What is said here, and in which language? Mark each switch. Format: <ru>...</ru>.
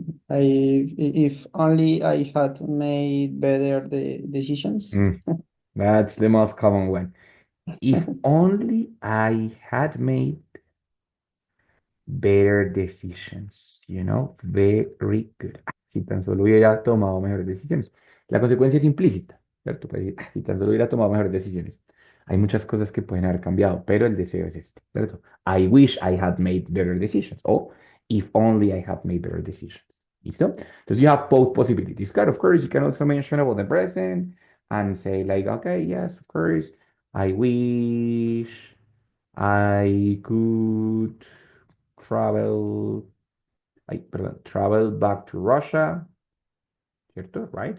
<en>if only I had made better the decisions. mm, that's the most common one. If only I had made better decisions, very good.</en> <es>Si tan solo hubiera tomado mejores decisiones. La consecuencia es implícita, ¿cierto? Puede decir, si tan solo hubiera tomado mejores decisiones. Hay muchas cosas que pueden haber cambiado, pero el deseo es este, ¿cierto?</es> <en>I wish I had made better decisions. O if only I had made better decisions.</en> <es>¿Listo? Entonces</es> <en>you have both possibilities.</en> <es>Claro,</es> <en>of course, you can also mention about the present and say like, okay, yes, of course, I wish I could travel, travel back to Russia,</en> <es>¿cierto?</es> <en>Right?</en>